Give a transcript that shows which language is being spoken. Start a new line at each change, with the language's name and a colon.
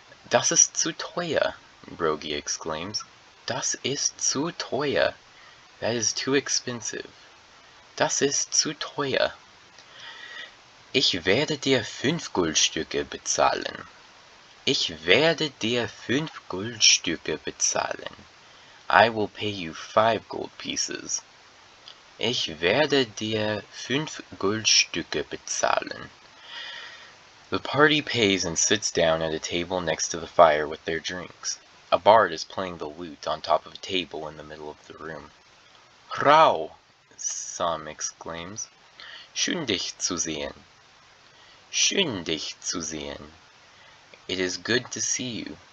German: Das ist zu teuer,
English: Brogy exclaims.
German: Das ist zu teuer.
English: That is too expensive.
German: Das ist zu teuer. Ich werde dir 5 Goldstücke bezahlen. Ich werde dir 5 Goldstücke bezahlen.
English: I will pay you 5 gold pieces.
German: Ich werde dir 5 Goldstücke bezahlen.
English: The party pays and sits down at a table next to the fire with their drinks. A bard is playing the lute on top of a table in the middle of the room.
German: Rau!
English: Sam exclaims.
German: Schön dich zu sehen. Schön dich zu sehen.
English: It is good to see you.